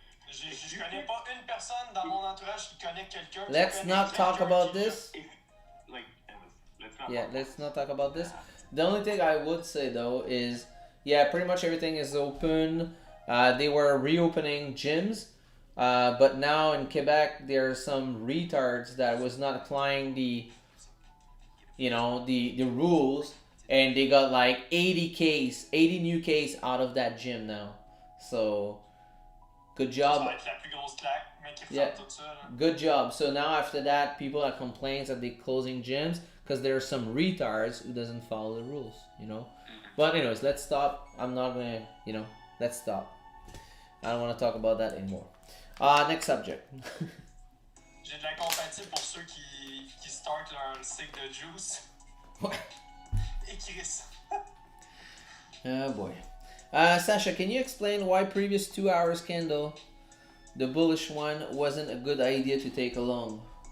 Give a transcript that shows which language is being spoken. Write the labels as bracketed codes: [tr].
[fr] Je connais pas une personne dans mon entourage qui connaît quelqu'un. [en] Let's not talk about this. Let's not. Yeah, let's not talk about this. The only thing I would say though is, yeah, pretty much everything is open. They were reopening gyms, but now in Quebec there are some retards that was not applying the rules, and they got like 80 new case out of that gym now. So, good [fr] Ça [en] job. [fr] va être la plus grosse claque, mais qui [en] Yeah. [fr] tout ça. Là. [en] Good job. So now after that, people are complaining that they're closing gyms because there are some retards who doesn't follow the rules, you know. But anyways, let's stop. I'm not gonna, let's stop. I don't want to talk about that anymore. Next subject. [fr] J'ai de la compatie pour ceux qui start leur cycle de juice. Ouais. Et Chris. [en] Oh boy. Sasha, can you explain why previous 2 hours candle, the bullish one, wasn't a good idea to take along?